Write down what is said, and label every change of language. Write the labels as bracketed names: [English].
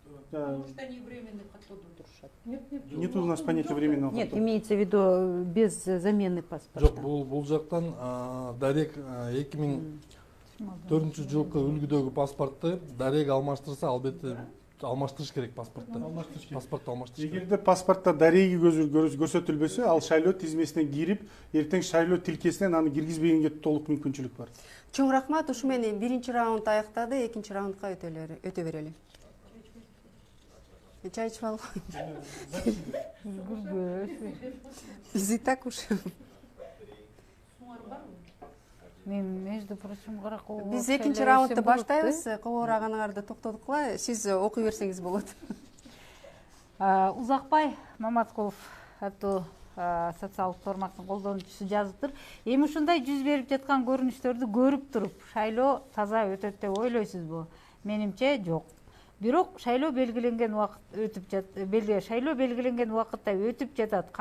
[Russian] Потому что они временный [Kyrgyz] каттоодо турушат. [Russian] Нет у нас понятия временного Нет, [Kyrgyz] каттоо. [Russian] имеется в виду без замены паспорта. [Kyrgyz] Жок, бул жактан дарек 2004 жылкы үлгүдөгү паспортты дарек алмаштырса, албетте алмаштырыш керек паспортты. Паспортты алмаштырыш керек. Эгерде паспортто дареги көрсөтүлбөсө, ал шайлоо тизмесине кирип, эртең шайлоо тилкесинен аны киргизбегенге толук мүмкүнчүлүк бар. Чоң рахмат. Ушу менен биринчи раунд аяктады, экинчи раундга өтө берели. Чай ичип алып. Биз [Russian] и так уж. [Kyrgyz] Мен, [Russian] между прочим, Каракол. [Kyrgyz] Биз экинчи раундду баштайбыз. Кобураганыңарды токтодукла. Сиз окуй берсеңиз болот. Узакбай Маматкулов аттуу социалдык тармактын колдонуучусу жазыптыр. Эми ушундай жүз берип жаткан көрүнүштөрдү көрүп туруп, шайлоо таза өтөт деп ойлойсузбу? Менимче жок. Бирок шайлоо белгиленген убакытта өтүп жатат.